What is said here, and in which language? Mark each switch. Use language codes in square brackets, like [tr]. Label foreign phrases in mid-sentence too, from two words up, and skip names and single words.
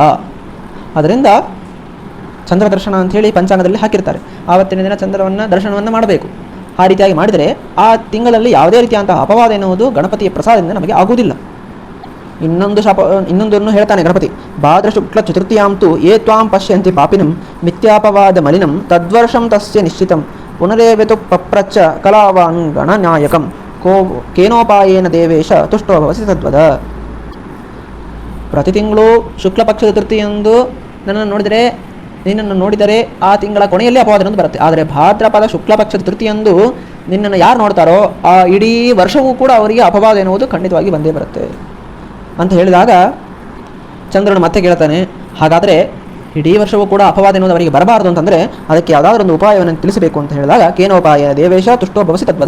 [kn] ಅದರಿಂದ ಚಂದ್ರ ದರ್ಶನ ಅಂಥೇಳಿ ಪಂಚಾಂಗದಲ್ಲಿ ಹಾಕಿರ್ತಾರೆ. ಆವತ್ತಿನ ದಿನ ಚಂದ್ರವನ್ನು ದರ್ಶನವನ್ನು ಮಾಡಬೇಕು. ಆ ರೀತಿಯಾಗಿ ಮಾಡಿದರೆ ಆ ತಿಂಗಳಲ್ಲಿ ಯಾವುದೇ ರೀತಿಯಂತಹ ಅಪವಾದ ಎನ್ನುವುದು ಗಣಪತಿಯ ಪ್ರಸಾದದಿಂದ ನಮಗೆ ಆಗುವುದಿಲ್ಲ. ಇನ್ನೊಂದನ್ನು ಹೇಳ್ತಾನೆ ಗಣಪತಿ, [sa] भाद्र शुक्ल चतुर्थ्यां तु ये त्वां पश्यन्ति पापिनं मिथ्यापवाद मलिनं तद्वर्षं तस्य निश्चितं पुनरेवेतु पप्रच्छ कलावान् गणनायकं केनोपायेन देवेश तुष्टो भवसि तद्वद. [kn] ಪ್ರತಿ ತಿಂಗಳು ಶುಕ್ಲ ಪಕ್ಷ ಚತುರ್ಥಿಯಂದು ನಿನ್ನನ್ನು ನೋಡಿದರೆ ಆ ತಿಂಗಳ ಕೊನೆಯಲ್ಲಿ ಅಪವಾದ ಅನ್ನೋದು ಬರುತ್ತೆ. ಆದರೆ ಭಾದ್ರಪದ ಶುಕ್ಲ ಪಕ್ಷ ಚತುರ್ಥಿಯಂದು ನಿನ್ನನ್ನು ಯಾರು ನೋಡ್ತಾರೋ ಆ ಇಡೀ ವರ್ಷವೂ ಕೂಡ ಅವರಿಗೆ ಅಪವಾದ ಎನ್ನುವುದು ಖಂಡಿತವಾಗಿ ಬಂದೇ ಬರುತ್ತೆ ಅಂತ ಹೇಳಿದಾಗ ಚಂದ್ರನು ಮತ್ತೆ ಕೇಳ್ತಾನೆ, ಹಾಗಾದರೆ ಇಡೀ ವರ್ಷವೂ ಕೂಡ ಅಪವಾದ ಎನ್ನುವುದು ಅವರಿಗೆ ಬರಬಾರದು ಅಂತಂದರೆ ಅದಕ್ಕೆ ಯಾವುದಾದ್ರೂ ಒಂದು ಉಪಾಯವನ್ನು ತಿಳಿಸಬೇಕು ಅಂತ ಹೇಳಿದಾಗ, [sa] केनोपाय देवेश तुष्टो भवसि तद्वद.